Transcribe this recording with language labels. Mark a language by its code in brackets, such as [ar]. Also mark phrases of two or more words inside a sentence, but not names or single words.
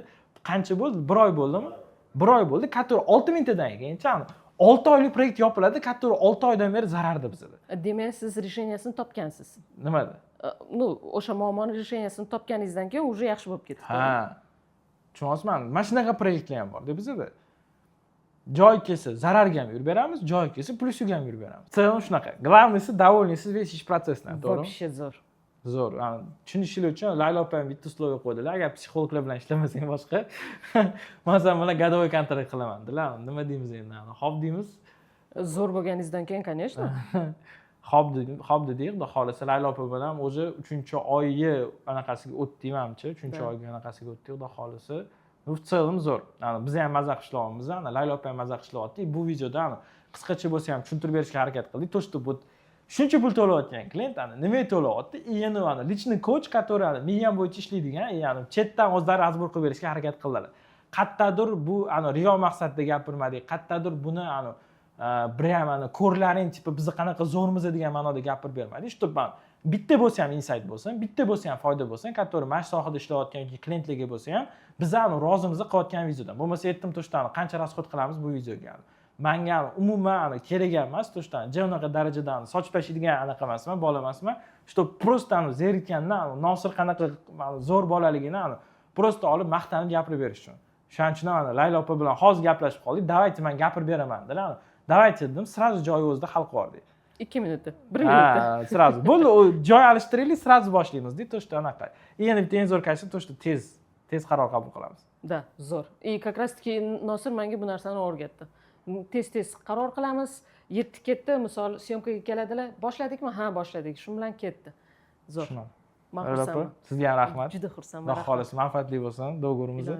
[uz] Qancha bo'ldi? 1 oy bo'ldimi? 1 oy bo'ldi, который 6 mingtadan keyincha 6 oylik proyekt yopiladi, который 6 oydan beri zararda bizda. Demak, siz решениесini topgansiz. Nimada? O'sha muammoning решениесini topganingizdan keyin уже yaxshi bo'lib ketdi. Ha. Tushunasizmi? Mana shunaqa proyektlar ham bor-da bizda. Joy kelsa zararga ham yurib beramiz, joy kelsa plyusiga ham yurib beramiz. Целом shunaqa. Главныйsi довольныйsiz весь ish protsessdan, to'g'rimi? Вообще zo'r. Zo'r. Tushunishinglar uchun Laylo opam bitta условие qo'ydilar. Agar psixologlar bilan ishlamasang boshqa, men sen bilan годовой kontrakt qilaman dedilar. Nima deymiz endi? Xo'p deymiz. Zo'r bo'lganingizdan keyin, конечно. Xo'p dedik, xudo xolasa Laylo opa bilan o'zi 3-oyi anaqasiga o'tdik, menimcha, 3-oyga anaqasiga o'tdik, xudo xolasa. Bu [ru] в целом [uz] zo'r. Biz ham mazza qishlayapmiz, Laylo opa ham mazza qishlayapti. Bu videoda qisqacha bo'lsa ham tushuntirib berishga harakat qildik. [ru] То, что вот [uz] shuncha pul to'layotgan klient nima to'layapti? Yana личный coach, который million bo'yicha ishlaydigan, ya'ni chetdan o'zlari azbur qilib berishga harakat qildilar. Qayerdadir bu riyo maqsadida gapirmadik, qayerdadir buni bir ham ana ko'rlaring tipi biz qanaqa zo'rmiz degan ma'noda gapirib bermadi. Shu man bitta bo'lsa ham insight bo'lsin, bitta bo'lsa ham foyda bo'lsin, который mana shu sohada ishlayotgan yoki klientlarga bo'lsa ham bizani rozimiz qilayotgan videodan. Bo'lmasa aytdim to'shdan qancha rasxod qilamiz bu videoga. Menga umuman kerak emas to'shdan. Unaqa darajadan sochib tashlaydigan anaqa emasman, bola emasman. [ru] Что просто [uz] zerikkandan Nosir qanaqa zo'r bolaligini просто olib maqtanib gapirib berish uchun. Shuning uchun Laylo opa bilan hozir gaplashib qoldik. Давайте men gapirib beraman dedilar. Давайте dedim, сразу joyi o'zida hal qildik. 2 minutda, 1 minutda. Сразу. Bo'ldi, joy alishtiraylik, сразу boshlaymiz deb to'shda anaqa. Endi bitta eng zo'r qaysi to'shda tez qaror qabul qilamiz. Da, zo'r. [ru] Как раз [uz] taки Nosir menga bu narsani o'rgatdi. Tez qaror qilamiz. Yetti ketdi, misol syomkaga keladilar. Boshladikmi? Ha, boshladik. Shu bilan ketdi. Zo'r. Men xursandman. Sizga ham rahmat. Juda xursandman. Xudo xolisi manfaatli bo'lsin do'g'rimiz.